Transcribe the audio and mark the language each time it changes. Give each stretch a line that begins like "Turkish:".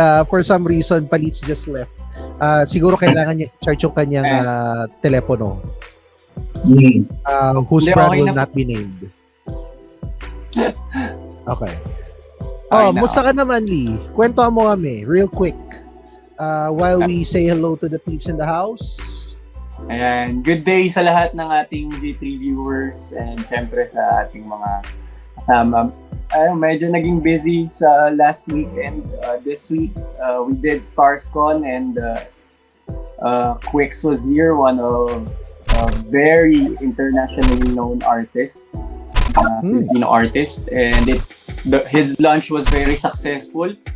English: For some reason, Paleets just left.
Filipino: Siguro kailangan niya charge yung kanyang telepono.
English: Whose brand will not be named.
Filipino: Okay. Musta ka naman, Lee? Kwentuhan mo kami,
English: real quick. While we say hello to the peeps in the house.
Filipino: Ayan,
English: good day
Filipino: sa lahat ng ating G3 viewers and syempre sa ating mga kasama. Medyo naging busy sa
English: last week and this week we did StarsCon and Quix was here, one of very internationally known artist, Filipino artist, and his launch was very successful.